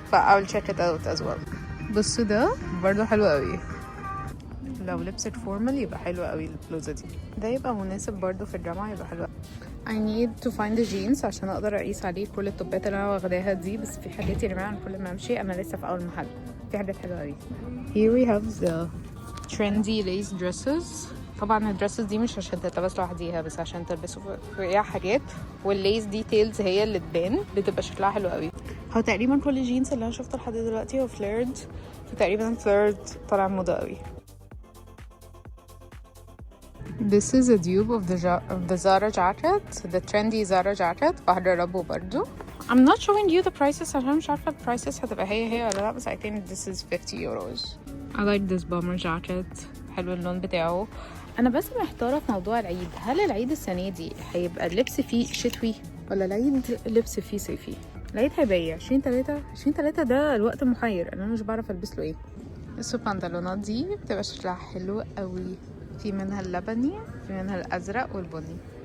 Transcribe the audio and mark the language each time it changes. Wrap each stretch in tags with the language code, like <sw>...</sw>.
<en>I'll check it out as well.</en> <ar>بصوا ده برضو حلو قوي، لو لبست فورمال يبقى حلو قوي. البلوزة دي ده يبقى مناسب برضو في الجامعة، يبقى حلو.</ar> <en>I need to find the jeans</en> <ar>عشان اقدر اقيس عليه كل التوبات اللي انا واخداها دي. بس في حاجات يا جماعه كل ما امشي انا لسه في اول محل، في حاجات حلوه قوي.</ar> <en>Here we have the trendy lace dresses.</en> <ar>طبعا الدريسز دي مش عشان تلبس لوحديها، بس عشان تلبسوا فيها حاجات، والليس ديتيلز هي اللي تبان، بتبقى شكلها حلو قوي. هو تقريبا كل الجينز اللي انا شفته لحد دلوقتي هو فليرد، فتقريبا فليرد طالع موضه قوي.</ar> <en>This is a dupe of the Zara jacket, the trendy Zara jacket.</en> <ar>بجربه برضو.</ar> <en>I'm not showing you the prices</en> <ar>عشان مش عارفة</ar> <en>prices</en> <ar>هتبقى هي ولا لا، بس</ar> <en>I think this is 50 euros. I like this bomber jacket.</en> <ar>حلو اللون بتاعه. أنا بس محتارة في موضوع العيد، هل العيد السنة دي هيبقى اللبس فيه شتوي ولا العيد اللبس فيه صيفي؟ العيد هيبقى ايه؟ 20/3 ده الوقت محير، أنا مش بعرف ألبس له ايه. البنطلونات دي بتبقى شكلها حلو قوي، في منها اللبني، في منها الأزرق والبني.</ar>